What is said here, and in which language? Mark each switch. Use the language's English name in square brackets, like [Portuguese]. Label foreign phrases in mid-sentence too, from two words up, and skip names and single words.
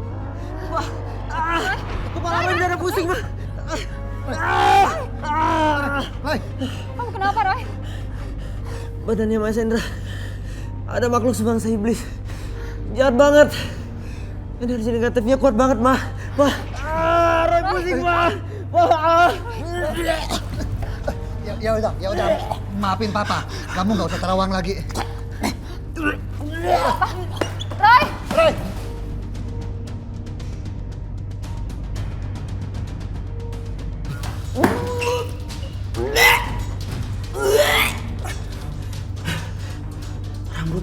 [Indonesian] Kepala Winda ada pusing, Ma. Roy, Kamu kenapa, Roy? Badannya Mas Hendra ada makhluk sebangsa iblis. Jahat banget. Energi negatifnya kuat banget, Ma. Ma. Roy pusing, Ma. ya udah, maafin papa. Kamu nggak usah terawang lagi. Roy! Roy, Rambut.